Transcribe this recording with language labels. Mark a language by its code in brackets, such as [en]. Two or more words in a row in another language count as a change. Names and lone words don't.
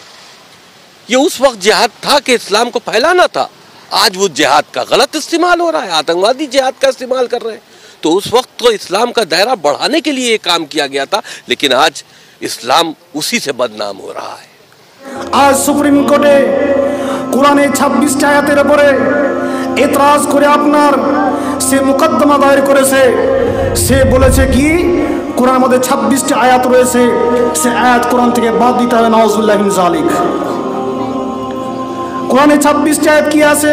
[ur] یہ اس وقت جہاد تھا کہ اسلام کو پھیلانا تھا. آج وہ جہاد کا غلط استعمال ہو رہا ہے, آتنکوادی جہاد کا استعمال کر رہے ہیں. تو اس وقت تو اسلام کا دائرہ بڑھانے کے لیے یہ کام کیا گیا تھا, لیکن آج اسلام اسی سے بدنام ہو رہا ہے. [bn] آج সুপ্রিম কোর্টে কোরআনে 26 আয়াতের উপরে এতরাজ করে আপনার সে মুকদ্দমা দায়ের করেছে. সে বলেছে কি কোরআনের মধ্যে 26টি আয়াত রয়েছে, সে আয়াত কোরআন থেকে বাদ দিতে হবে. [ar] نعوذ بالله من ذلك. [bn] কোরআনে 26টি আয়াত কি আছে?